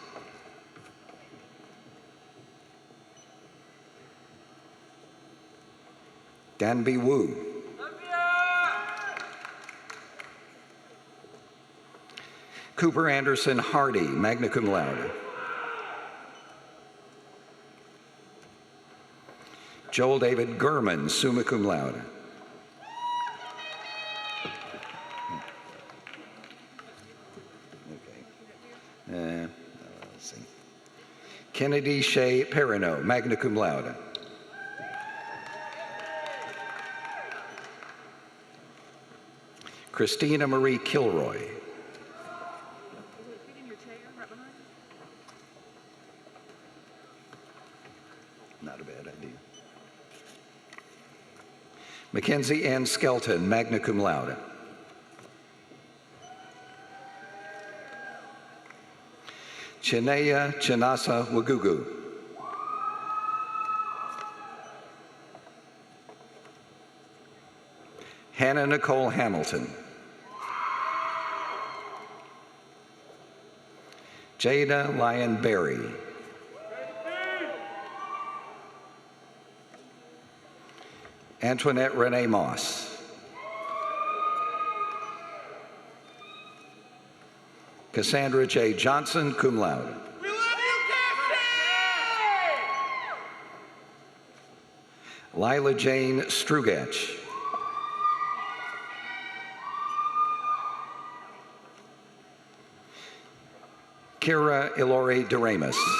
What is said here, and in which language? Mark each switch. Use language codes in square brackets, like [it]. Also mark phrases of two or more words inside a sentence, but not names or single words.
[en] Danby Wu. Cooper Anderson Hardy, [la] magna cum laude. [en] Joel David Gurman, [la] summa cum laude. [en] Okay. Let's see. Kennedy Shea Perrineau, [la] magna cum laude. [en] Christina Marie Kilroy. Not a bad idea. Mackenzie Ann Skelton, [la] magna cum laude. [en] Chinea Chinasa Wagugu. Hannah Nicole Hamilton. Jada Lyon Berry. Antoinette Renee Moss. Cassandra J. Johnson, [la] cum laude. [en] Lila Jane Strugach. Kira Ilori Doremus.